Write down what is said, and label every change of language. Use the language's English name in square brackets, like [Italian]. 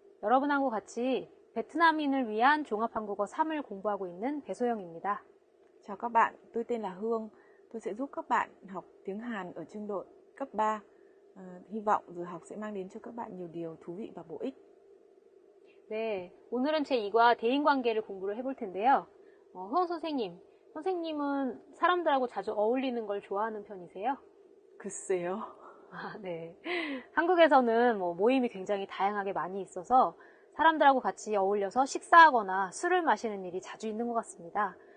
[Korean] 여러분하고 같이 베트남인을 위한 종합한국어 3을 공부하고 있는 배소영입니다. [Vietnamese] Chào các bạn, tôi tên là Hương. Tôi sẽ giúp các bạn học tiếng Hàn ở trình độ cấp 3. Hy vọng giờ học sẽ mang đến cho các bạn nhiều điều thú vị và bổ ích. [Korean] 네, 오늘은 제2과 대인관계를 공부를 해볼 텐데요. 흐엉 선생님은 사람들하고 자주 어울리는 걸 좋아하는 편이세요? 글쎄요. 네. 한국에서는 모임이 굉장히 다양하게 많이 있어서 사람들하고 같이 어울려서 식사하거나 술을 마시는 일이 자주 있는 것 같습니다.